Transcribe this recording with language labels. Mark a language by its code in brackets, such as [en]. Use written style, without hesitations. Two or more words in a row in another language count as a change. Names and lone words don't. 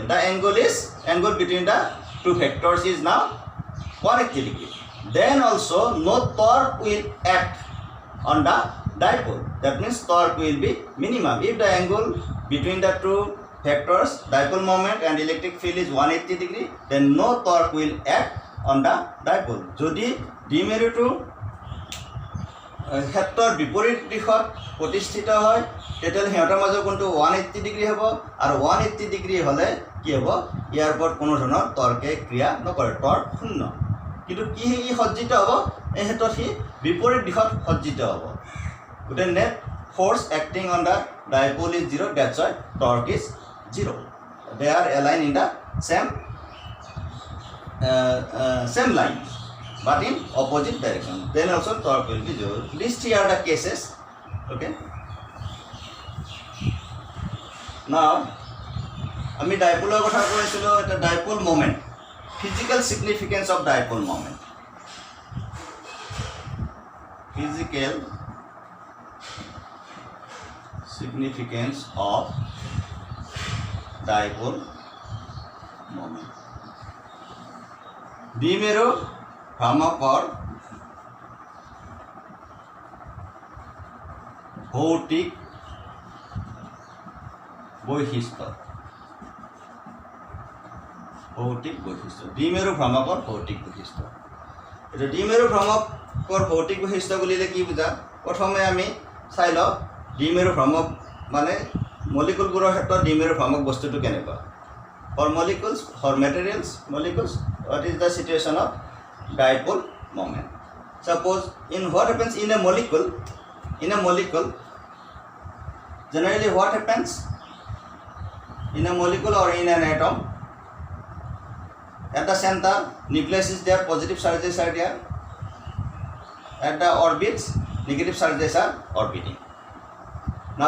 [en] The angle between the two vectors is now 180 degree. Then also no torque will act on the dipole. That means torque will be minimum. If the angle between the two vectors dipole moment and electric field is 180 degree, then no torque will act on the dipole. [as] যদি দ্বিমেৰুটো ক্ষেত্ৰৰ বিপৰীত দিশত প্ৰতিষ্ঠিত হয় তেতিয়াহ'লে সিহঁতৰ মাজৰ কোণটো 180 ডিগ্ৰী হ'ব আৰু 180 ডিগ্ৰী হ'লে কি হ'ব ইয়াৰ ওপৰত কোনো ধৰণৰ তৰ্কে ক্ৰিয়া নকৰে টৰ্ক শূন্য কিন্তু কি ই সজ্জিত হ'ব এই ক্ষেত্ৰত সি বিপৰীত দিশত সজ্জিত হ'ব গোটেই [en] net force acting on the dipole is 0, that's why torque is 0. They are aligned in the same line but in opposite direction. Then also torque will be 0. These three are the cases. Okay. Now, [as] আমি ডাইপোলৰ কথা কৈছিলোঁ এটা [en] dipole moment. Physical significance of dipole moment. Physical significance of dipole moment. [as] দ্বিমেৰু ভ্ৰামকৰ ভৌতিক বৈশিষ্ট্য দ্বিমেৰু ভ্ৰামকৰ ভৌতিক বৈশিষ্ট্য এটা দ্বিমেৰু ভ্ৰমকৰ ভৌতিক বৈশিষ্ট্য বুলিলে কি বুজা প্ৰথমে আমি চাই লওঁ দ্বিমেৰু ভ্ৰমক মানে মলিকুলবোৰৰ ক্ষেত্ৰত দ্বিমেৰু ভ্ৰমক বস্তুটো কেনেকুৱা [en] for molecules for materials molecules what is the situation of dipole moment suppose in what happens in a molecule generally what happens in a molecule or in an atom at the center nucleus is there positive charges are there at the orbits negative charges are orbiting now